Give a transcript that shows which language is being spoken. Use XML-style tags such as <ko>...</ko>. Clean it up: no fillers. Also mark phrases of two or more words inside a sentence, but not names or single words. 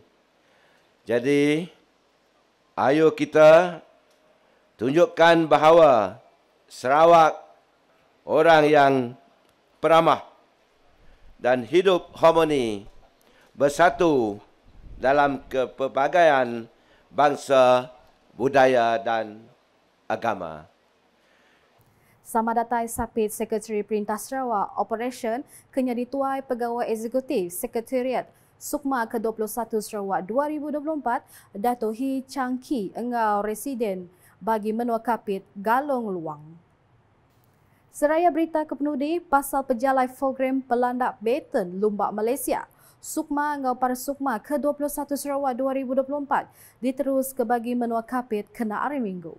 <ms>Jadi ayo kita tunjukkan bahawa Sarawak orang yang peramah dan hidup harmoni bersatu dalam kepelbagaian bangsa, budaya dan agama.</ms> <iba>Sama datai Sapit Sekretari Perintah Sarawak Operation kenya dituai Pegawai Eksekutif Sekretariat Sukma ke-21 Sarawak 2024 Dato' Hi Chang Ki engau residen bagi menua kapit Galong Luang. Seraya berita kepenudi pasal pejalai program pelandak Baton Lumba Malaysia Sukma ngau para Sukma ke-21 Sarawak 2024 diterus ke bagi menua kapit kena hari Minggu.</iba>